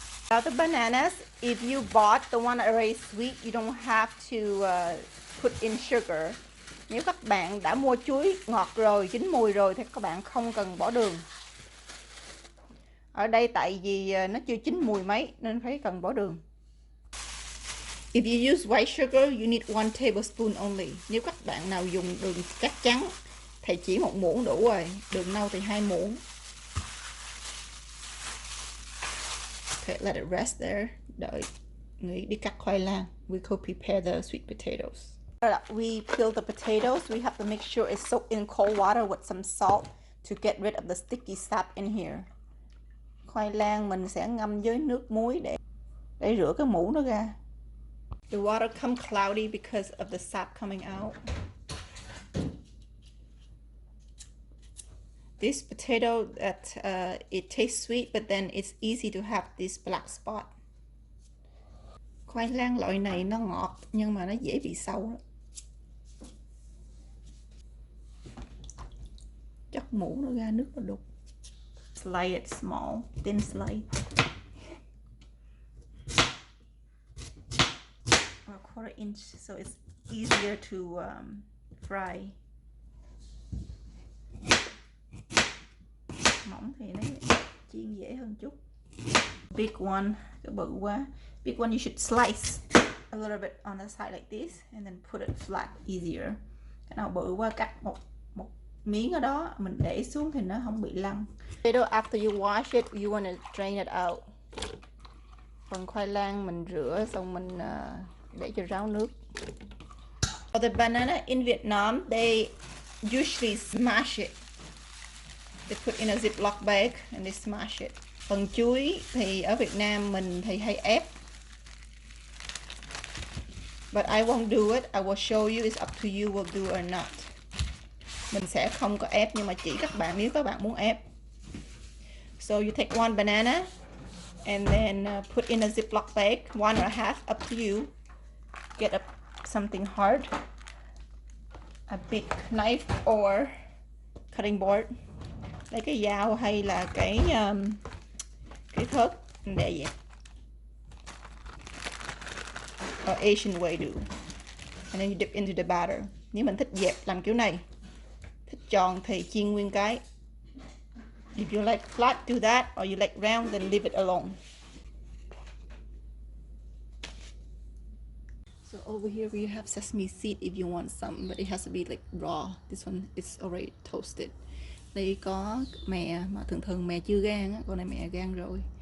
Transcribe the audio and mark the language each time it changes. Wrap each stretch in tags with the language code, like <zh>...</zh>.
<en>Now the bananas, if you bought the one already sweet, you don't have to put in sugar.</en> <vi>Nếu các bạn đã mua chuối ngọt rồi, chín mùi rồi thì các bạn không cần bỏ đường. Ở đây tại vì nó chưa chín mùi mấy nên phải cần bỏ đường.</vi> <en>If you use white sugar, you need 1 tablespoon only.</en> <vi>Nếu các bạn nào dùng đường cát trắng thì chỉ 1 muỗng đủ rồi. Đường nâu thì 2 muỗng.</vi> <en>Okay, let it rest there.</en> <vi>Đợi nghỉ đi cắt khoai lang.</vi> <en>We could prepare the sweet potatoes. We peel the potatoes. We have to make sure it's soaked in cold water with some salt to get rid of the sticky sap in here.</en> <vi>Khoai lang mình sẽ ngâm với nước muối để rửa cái mũ nó ra.</vi> <en>The water come cloudy because of the sap coming out. This potato that it tastes sweet, but then it's easy to have this black spot.</en> <vi>Khoai lang loại này nó ngọt nhưng mà nó dễ bị sâu đó. Chắc mũ nó ra nước nó đục.</vi> <en>Slice it small, thin slice. A 1/4 inch, so it's easier to fry.</en> <vi>Mỏng thì nó chiên dễ hơn chút.</vi> <en>Big one,</en> <vi>cái bự quá.</vi> <en>Big one you should slice a little bit on the side like this and then put it flat, easier.</en> <vi>Cái nào bự quá cắt một miếng ở đó mình để xuống thì nó không bị lăn.</vi> <en>After you wash it, you want to drain it out.</en> <vi>Phần khoai lang mình rửa xong mình để cho ráo nước.</vi> <en>For the banana in Vietnam, they usually smash it. They put in a Ziploc bag and they smash it.</en> <vi>Phần chuối thì ở Việt Nam mình thì hay ép.</vi> <en>But I won't do it. I will show you. It's up to you will do or not.</en> <vi>Mình sẽ không có ép nhưng mà chỉ các bạn nếu các bạn muốn ép.</vi> <en>So you take 1 banana and then put in a Ziploc bag, 1 or 1/2, up to you. Get something hard, a big knife or cutting board.</en> <vi>Lấy cái dao hay là cái thớt để vậy.</vi> <en>Or Asian way do. And then you dip into the batter.</en> <vi>Nếu mình thích dẹp làm kiểu này, thích tròn thì chiên nguyên cái.</vi> <en>If you like flat, do that. Or you like round, then leave it alone. So over here we have sesame seed if you want some, but it has to be like raw. This one is already toasted.</en> <vi>Đây có mè mà thường mè chưa gan á, con này mè gan rồi.</vi>